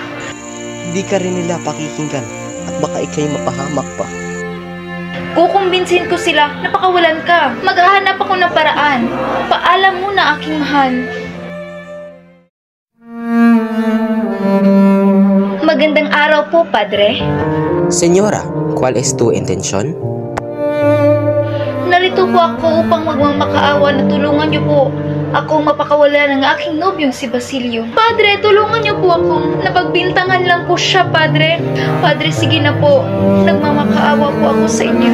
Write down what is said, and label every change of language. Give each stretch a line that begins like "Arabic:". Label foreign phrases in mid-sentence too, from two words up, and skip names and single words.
Filipino: Hindi ka rin nila pakikinggan at baka ikay mapahamak pa. Kukumbinsin ko sila na pakawalan ka. Maghahanap ako ng paraan. Paalam muna, aking mahal. Magandang araw po, Padre.
Spanish: Senyora, ¿cuál es tu intención?
Filipino: Narito po ako upang magmamakaawa na tulungan niyo po akong mapakawala ng aking nobyong si Basilio. Padre, tulungan niyo po akong napagbintangan lang po siya, Padre. Padre, sige na po. Nagmamakaawa po ako sa inyo.